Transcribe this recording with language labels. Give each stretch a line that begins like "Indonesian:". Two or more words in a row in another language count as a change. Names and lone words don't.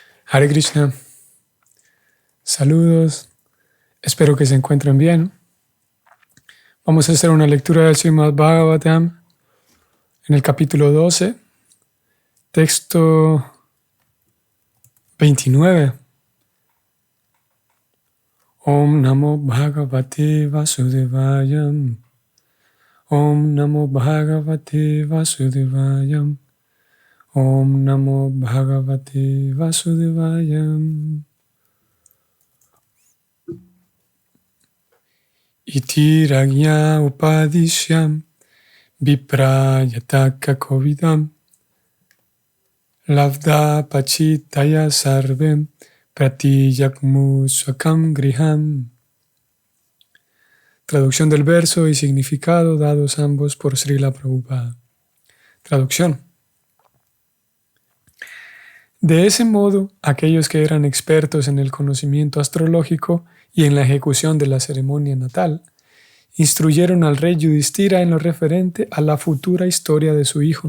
Sanskrit: हरे कृष्ण,
Spanish: saludos, espero que se encuentren bien. Vamos a hacer una lectura del Srimad Bhagavatam en el capítulo 12, texto 29.
Sanskrit: ॐ नमो भगवते वासुदेवायम्. ॐ नमो भगवते वासुदेवायम्. ॐ नमो भगवते वासुदेवायम्. इति राग्य उपदिश्यम् विप्रयातक कोविदम् लव्द पचितय सर्वेम् प्रतियक्मु स्वकम् गृहम्.
Spanish: Traducción del verso y significado dados ambos por Srila Prabhupada. Traducción. De ese modo, aquellos que eran expertos en el conocimiento astrológico y en la ejecución de la ceremonia natal, instruyeron al rey Yudhishthira en lo referente a la futura historia de su hijo.